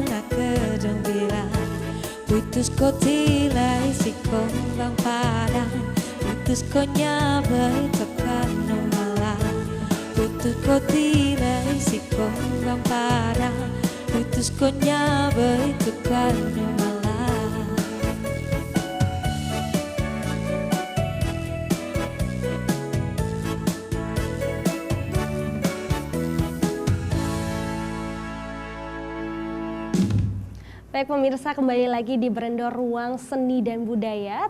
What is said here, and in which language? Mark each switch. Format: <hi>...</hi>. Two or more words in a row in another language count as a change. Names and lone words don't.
<min>nak kejembira putus ko tilai si kombang padang putus ko nyabai tekan malam putus ko tilai si kombang padang putus ko nyabai tekan malam.</min> <id>Baik pemirsa, kembali lagi di Brandor Ruang Seni dan Budaya.</id>